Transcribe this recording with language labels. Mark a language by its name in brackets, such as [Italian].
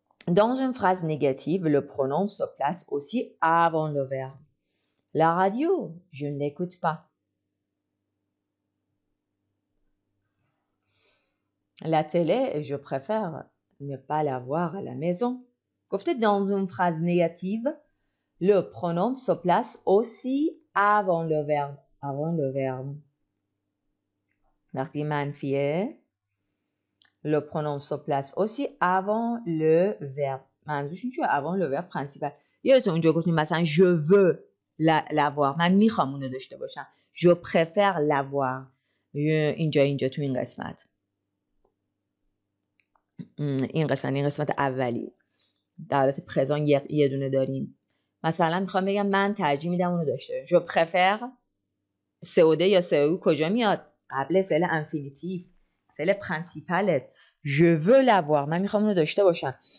[French] dans une phrase négative le pronom se place aussi avant le verbe la radio je ne l'écoute pas la télé je préfère ne pas la voir à la maison. گفته dans une phrase négative, le pronom se place aussi avant le verbe. Avant le verbe. [Persian] وقتی منفیه [French] le pronom se place aussi avant le verbe. [Persian] منظورش چیه؟ [French] avant le verbe principal. [Persian] یادتون اونجا گفتیم مثلا [French] je veux l'avoir. [Persian] من میخوام اونو داشته باشم. [French] Je préfère l'avoir. [Persian] اینجا تو این قسمت. این قسمت اولی در حالت پرزان یه دونه داریم مثلا میخوام بگم من ترجیح میدم اونو داشته باشم جو پرفر COD یا COI کجا میاد قبل فعل انفینیتیو فعل پرینسیپالت [French] je veux l'avoir [Persian] من میخوام اونو داشته باشم